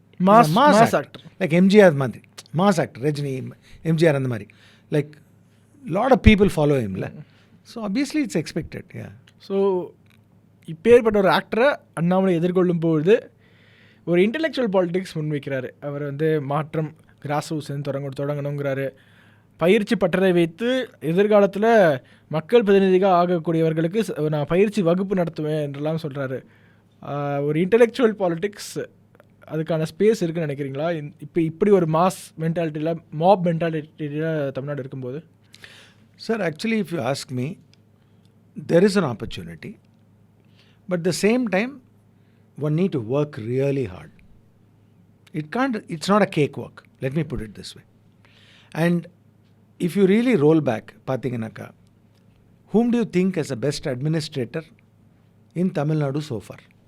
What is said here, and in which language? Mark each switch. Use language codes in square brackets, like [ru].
[ta] Mass actor like MGR மாதிரி. Mass actor Rajini, MGR அந்த மாதிரி. [en] Like lot of people follow him. So obviously it's expected. [ta] So இப்பேற்பட்ட ஒரு ஆக்டரை அண்ணாமலை எதிர்கொள்ளும் பொழுது ஒரு இன்டெலெக்சுவல் பாலிடிக்ஸ் முன்வைக்கிறாரு. அவர் வந்து மாற்றம் கிராஸ் ரூட்ஸ் தொடங்கணுங்கிறாரு. பயிற்சி பட்டறை வைத்து எதிர்காலத்தில் மக்கள் பிரதிநிதியாக ஆகக்கூடியவர்களுக்கு நான் பயிற்சி வகுப்பு நடத்துவேன் என்றெல்லாம் சொல்கிறாரு. ஒரு இன்டெலெக்சுவல் பாலிடிக்ஸ் அதுக்கான ஸ்பேஸ் இருக்குன்னு நினைக்கிறீங்களா? இப்போ இப்படி ஒரு மாஸ் மென்டாலிட்டியில், மாப் மென்டாலிட்டியில் தமிழ்நாடு இருக்கும்போது? [en] Sir, actually if you ask me, there is an opportunity. But at the same time, one need to work really hard. It's not a cakewalk. Let me put it this way. And if you really roll back, Pathinganaka, whom do you think as the best administrator in Tamil Nadu so far?